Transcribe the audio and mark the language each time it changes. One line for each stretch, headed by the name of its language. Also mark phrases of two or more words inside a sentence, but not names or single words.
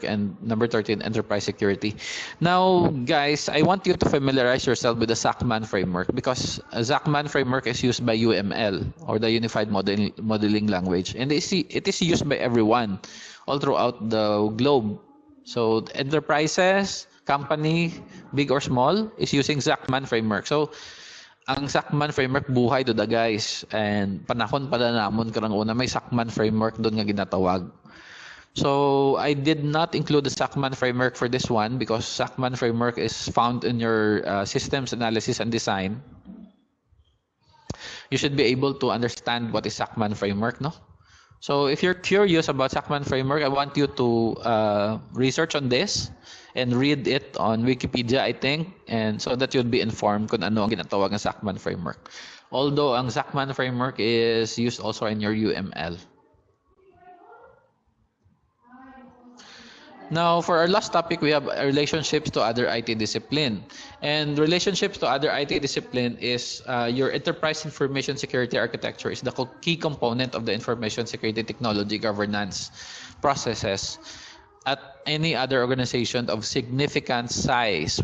English: And number 13, Enterprise Security. Now, guys, I want you to familiarize yourself with the Zachman Framework because Zachman Framework is used by UML or the Unified Modeling Language. And it is used by everyone all throughout the globe. So enterprises, company, big or small, is using Zachman Framework. So,
Hiligaynon: ang Zachman Framework buhay do da, guys. And panahon pala namon karang una may Zachman Framework doon nga ginatawag.
English: So, I did not include the Zachman Framework for this one because Zachman Framework is found in your systems analysis and design. You should be able to understand what is Zachman Framework, no? So, if you're curious about Zachman Framework, I want you to research on this and read it on Wikipedia, I think, and so that you'll be informed
Hiligaynon: kung ano ang ginatawag ng
English: Zachman Framework. Although ang Zachman Framework is used also in your UML. Now, for our last topic, we have relationships to other IT discipline. And relationships to other IT discipline is your enterprise information security architecture is the key component of the information security technology governance processes at any other organization of significant size.